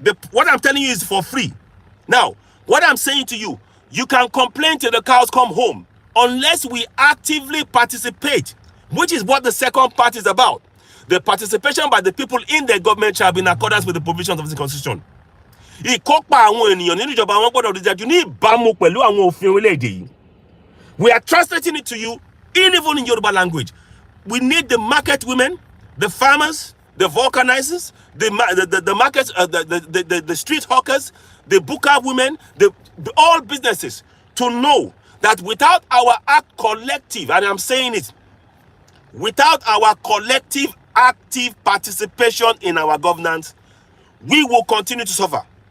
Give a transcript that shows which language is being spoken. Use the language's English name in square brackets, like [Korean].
[English] What I'm telling you is for free. Now, what I'm saying to you, you can complain till the cows come home unless we actively participate, which is what the second part is about. The participation by the people in the government shall be in accordance with the provisions of the constitution. [Yoruba] Ìkópa àwọn ènìyàn nínú ìjọba wọn gbọ́dọ̀ rí dájú ní ìbámu pẹ̀lú àwọn òfin orílẹ̀-èdè yìí. [English] We are translating it to you even in Yoruba language. We need the market women, the farmers, the vulcanizers, the market, the street hawkers, the buka women, all businesses to know that without our collective, and I'm saying it, without our collective active participation in our governance, we will continue to suffer.